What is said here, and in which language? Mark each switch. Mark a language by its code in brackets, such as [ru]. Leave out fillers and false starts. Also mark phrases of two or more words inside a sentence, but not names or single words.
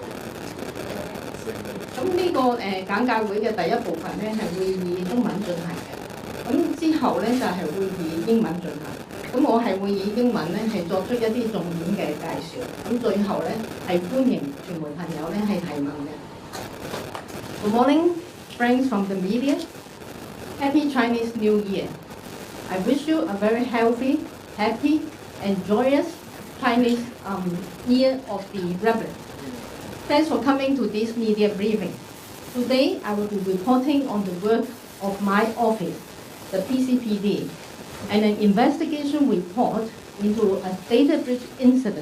[yue] 咁呢個簡介會嘅第一部分咧係會以中文進行嘅，咁之後咧就係會以英文進行。咁我係會以英文咧係作出一啲重點嘅介紹。咁最後咧係歡迎傳媒朋友咧係提問嘅。 [en] Good morning, friends from the media. Happy Chinese New Year. I wish you a very healthy, happy, and joyous Chinese Year of the Rabbit. Thanks for coming to this media briefing. Today, I will be reporting on the work of my office, the PCPD, and an investigation report into a data breach incident.